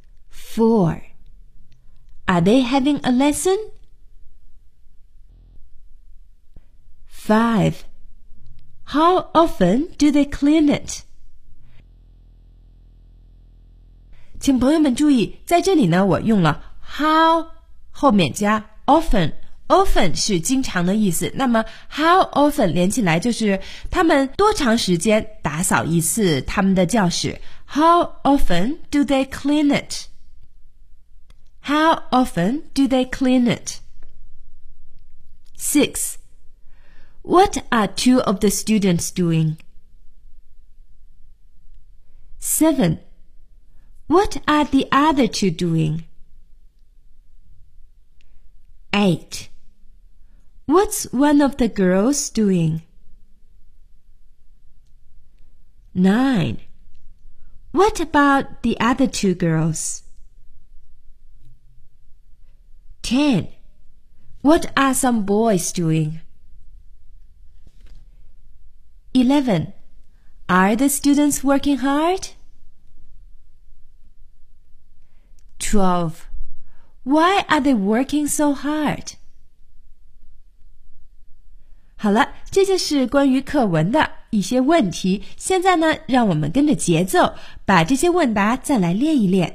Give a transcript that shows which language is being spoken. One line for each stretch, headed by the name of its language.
English: 4. Are they having a lesson? 5. How often do they clean it?
Chinese: 请朋友们注意，在这里呢，我用了 how 后面加 often， often 是经常的意思。那么 how often 连起来就是他们多长时间打扫一次他们的教室。
English: How often do they clean it? How often do they clean it? 6. What are two of the students doing? 7. What are the other two doing? 8. What's one of the girls doing? 9. What about the other two girls? 10. What are some boys doing? 11. Are the students working hard? 12. Why are they working so hard?
Chinese: 好了，这就是关于课文的一些问题。现在呢，让我们跟着节奏，把这些问答再来练一练。